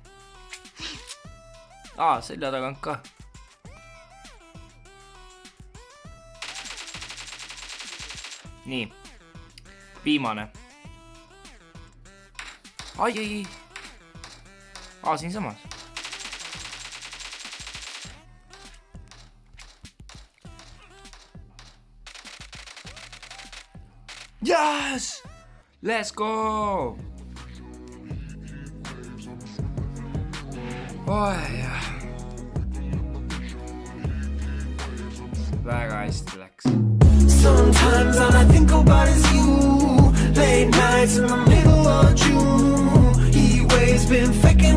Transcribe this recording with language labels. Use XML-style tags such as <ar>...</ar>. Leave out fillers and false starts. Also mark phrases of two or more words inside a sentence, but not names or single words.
<et>Selja tagant ka. Nii. Viimane. Ai. Siin samas.</et> <en>Yes! Let's go!</en> <et>Väga hästi läks.</et> <en>Sometimes all I think about is you. Late nights in the middle of June. Heat waves been</en>